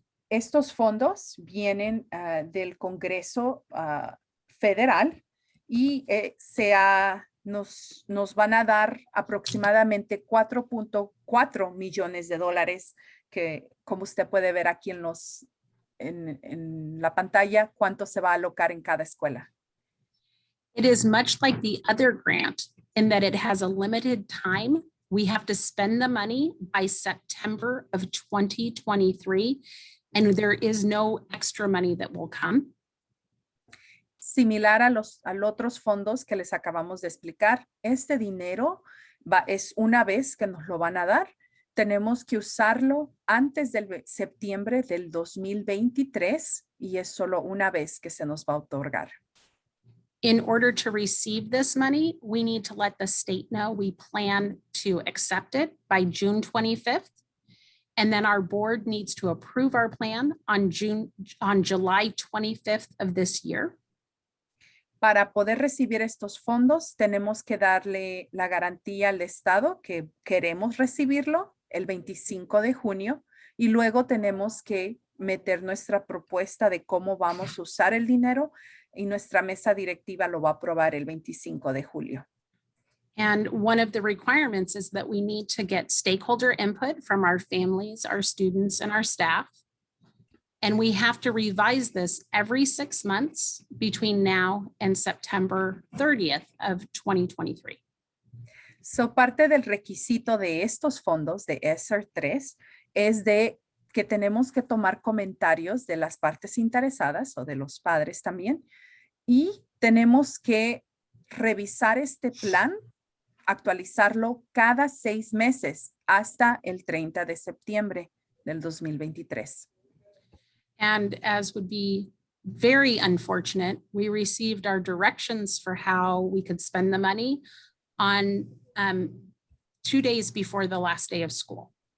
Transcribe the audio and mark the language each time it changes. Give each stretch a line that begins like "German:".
Spanish: Estos fondos vienen del Congreso federal. Y nos van a dar aproximadamente 4.4 millones de dólares, que como usted puede ver aquí en la pantalla, cuánto se va a alocar en cada escuela.
English: It is much like the other grant in that it has a limited time We have to spend the money by September of 2023, and there is no extra money that will come.
Spanish: Similar a los otros fondos que les acabamos de explicar, este dinero es una vez que nos lo van a dar. Tenemos que usarlo antes del septiembre del 2023 y es solo una vez que se nos va a otorgar.
English: In order to receive this money, we need to let the state know we plan to accept it by June 25th. And then our board needs to approve our plan on July 25th of this year.
Spanish: Para poder recibir estos fondos, tenemos que darle la garantía al Estado que queremos recibirlo el 25 de junio y luego tenemos que meter nuestra propuesta de cómo vamos a usar el dinero y nuestra mesa directiva lo va a aprobar el 25 de julio.
English: And one of the requirements is that we need to get stakeholder input from our families, our students, and our staff. And we have to revise this every 6 months between now and September 30th of 2023.
Spanish: So, parte del requisito de estos fondos de Sr3 es de que tenemos que tomar comentarios de las partes interesadas o de los padres también y tenemos que revisar este plan, actualizarlo cada 6 meses hasta el 30 de septiembre del 2023.
English: And as would be very unfortunate, we received our directions for how we could spend the money on 2 days before the last day of school.